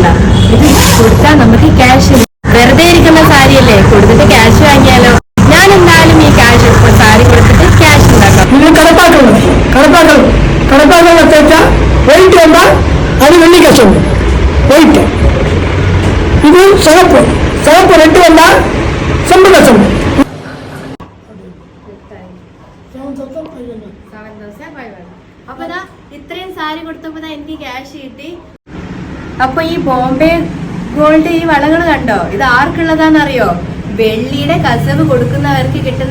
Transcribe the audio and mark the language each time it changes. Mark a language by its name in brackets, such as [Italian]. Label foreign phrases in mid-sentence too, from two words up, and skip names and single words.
[Malayalam] ഇത് കൊടുത്താൽ നമുക്ക് ക്യാഷ് വെറുതെ ഇരിക്കുന്ന സാരിയല്ലേ, കൊടുത്തിട്ട് ക്യാഷ് വാങ്ങിയാലോ. ഞാൻ എന്തായാലും ഈ ക്യാഷ് ഇപ്പൊ സാരി കൊടുത്തിട്ട് ക്യാഷ് ഉണ്ടാക്കാം. നിങ്ങൾ കടപ്പാക്കണം വെച്ചാൽ വെയിറ്റ് വന്നാൽ അത് വെള്ളി കശം വെയിറ്റ്. [Tamil] ഇത് சிவப்பு ரெட்டு வந்தா செம்பு கசம். [Malayalam] അപ്പൊ ഇത്രയും സാരി കൊടുത്തപ്പോ എനിക്ക് ക്യാഷ് കിട്ടി. അപ്പൊ ഈ ബോംബെ ഗോൾഡ് ഈ വളകൾ കണ്ടോ, ഇത് ആർക്കുള്ളതാണെന്നറിയോ? വെള്ളിയുടെ കസവ് കൊടുക്കുന്നവർക്ക് കിട്ടുന്ന.